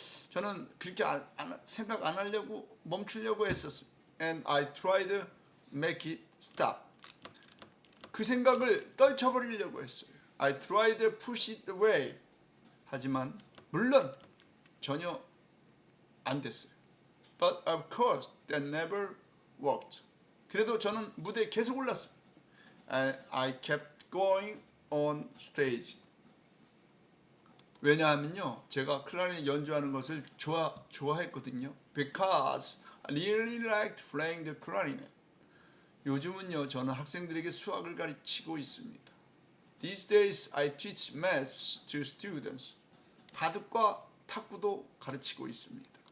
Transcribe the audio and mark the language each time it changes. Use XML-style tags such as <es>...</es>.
<ko>저는 그렇게 생각 안 하려고 멈추려고 했었어요.</ko> <en>And I tried to make it stop.</en> <ko>그 생각을 떨쳐버리려고 했어요.</ko> <en>I tried to push it away.</en> <ko>하지만 물론 전혀 안 됐어요.</ko> <en>But of course that never worked.</en> <ko>그래도 저는 무대에 계속 올랐어요.</ko> <en>And I kept going on stage.</en> <ko>왜냐하면요, 제가 클라리넷 연주하는 것을 좋아했거든요.</ko> <en>Because I really liked playing the clarinet.</en> <ko>요즘은요, 저는 학생들에게 수학을 가르치고 있습니다.</ko> <en>These days I teach math to students.</en> <ko>바둑과 탁구도 가르치고 있습니다.</ko>